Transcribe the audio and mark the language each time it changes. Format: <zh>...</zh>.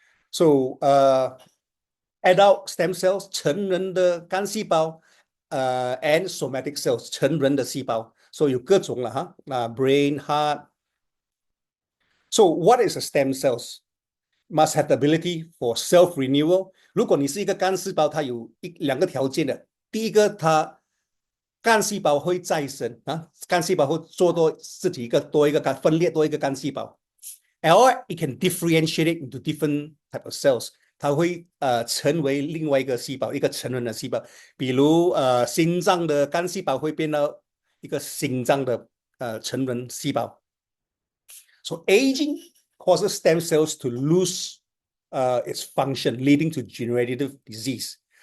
<en>So, adult stem cells</en> <zh>成人的干细胞，</zh> <en>and somatic cells</en> <zh>成人的细胞，所以有各种了哈。</zh> <en>brain, heart. So, what is a stem cells? Must have the ability for self-renewal.</en> <zh>如果你是一个干细胞，它有两个条件的。第一个，它干细胞会再生干细胞会做自己多一个分裂多一个干细胞。</zh> <en>Or it can differentiate into different type of cells.</en> <zh>它会成为另外一个细胞，一个成人的细胞。比如心脏的干细胞会变到一个心脏的成人细胞。</zh> <en>So aging causes stem cells to lose its function, leading to degenerative disease.</en>